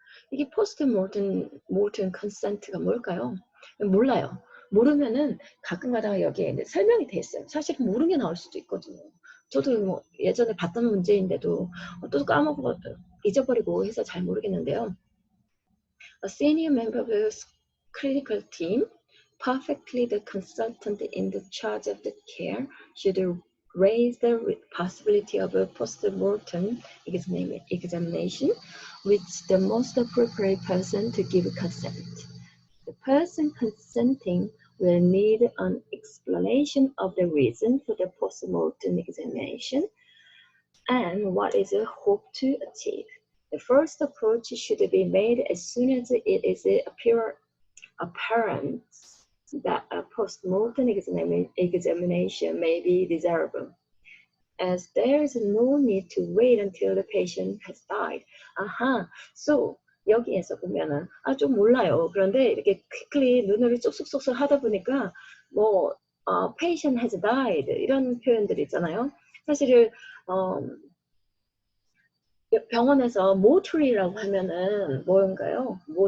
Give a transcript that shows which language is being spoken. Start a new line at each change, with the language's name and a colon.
Korean: 이게 post-mortem consent가 뭘까요? 몰라요. 모르면은 가끔가다 여기에 설명이 돼 있어요. 사실 모르는 게 나올 수도 있거든요. 저도 예전에 봤던 문제인데도 또 까먹고 잊어버리고 해서 잘 모르겠는데요.
English: A senior member of the clinical team, perfectly the consultant in the charge of the care, should raise the possibility of a post-mortem examination with the most appropriate person to give consent. The person consenting will need an explanation of the reason for the post-mortem examination and what is hoped to achieve. The first approach should be made as soon as it is apparent that a post-mortem examination may be desirable, as there is no need to wait until the patient has died.
Korean: 아하, so 여기에서 보면은 좀 몰라요. 그런데 이렇게 quickly 눈으로 쏙쏙쏙쏙 하다 보니까 뭐
English: patient has died
Korean: 이런 표현들이 있잖아요. 사실은 병원에서 mortuary라고 하면은 뭔가요?